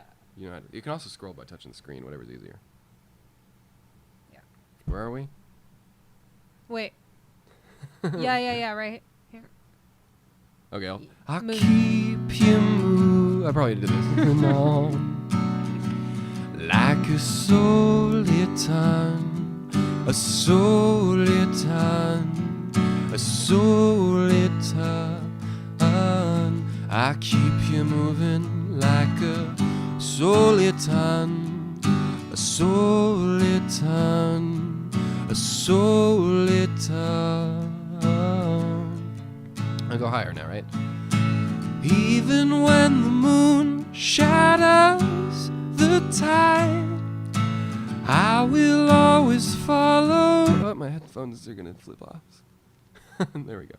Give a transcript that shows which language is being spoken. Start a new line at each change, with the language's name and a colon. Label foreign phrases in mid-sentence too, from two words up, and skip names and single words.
English: you know, you can also scroll by touching the screen, whatever's easier. Yeah. Where are we? Wait. yeah, right here. Okay, I'll Move. keep you move. I probably did this. Like a soliton, a soliton, a soliton. I keep you moving like a soliton, a soliton, a soliton. I'll go higher now, right? Even when the moon shadows the tide, I will always follow. Oh, my headphones are gonna flip off. There we go.